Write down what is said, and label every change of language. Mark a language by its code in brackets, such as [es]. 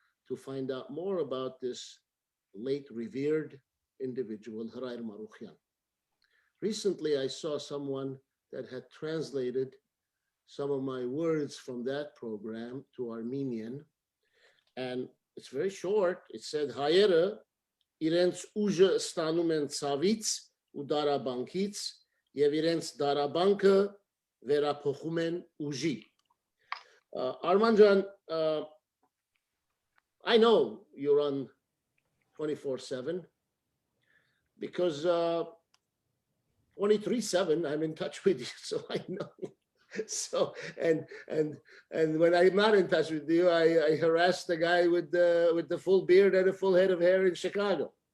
[en] to find out more about this late revered individual, Harair Marukhyan. Recently, I saw someone that had translated some of my words from that program to Armenian, and it's very short. It said, [hy] Հայերը իրենց ուժը ստանում են ցավից ու դարաբանքից եւ իրենց դարաբանքը վերափոխում են ուժի. [en] Arman Jan, I know you're on 24/7 because 23/7 I'm in touch with you, so I know. So and when I'm not in touch with you, I harass the guy with the full beard and a full head of hair in Chicago.